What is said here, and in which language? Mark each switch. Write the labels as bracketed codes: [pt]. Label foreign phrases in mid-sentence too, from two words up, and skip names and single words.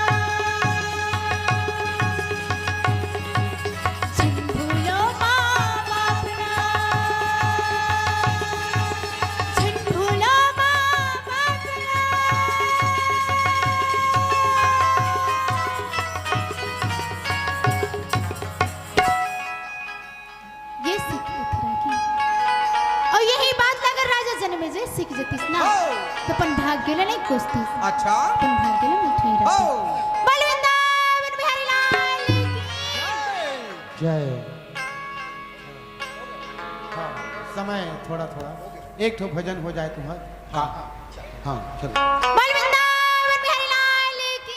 [hne] झन भूलो माँ बाप ना, झन भूलो माँ बाप ना। ये सीख थोड़ा की। और यही बात अगर राजा जन्मे जे सीख जतीस ना, तो अपन भाग गेला नहीं कोसतीस। अच्छा अपन भाग गेला नहीं ठहरा। हो बोल वृंदावन बिहारी लाल की। जय। हाँ समय थोड़ा थोड़ा एक ठो भजन हो जाए तुम्हारा। हाँ हाँ चलो। बोल वृंदावन बिहारी लाल की।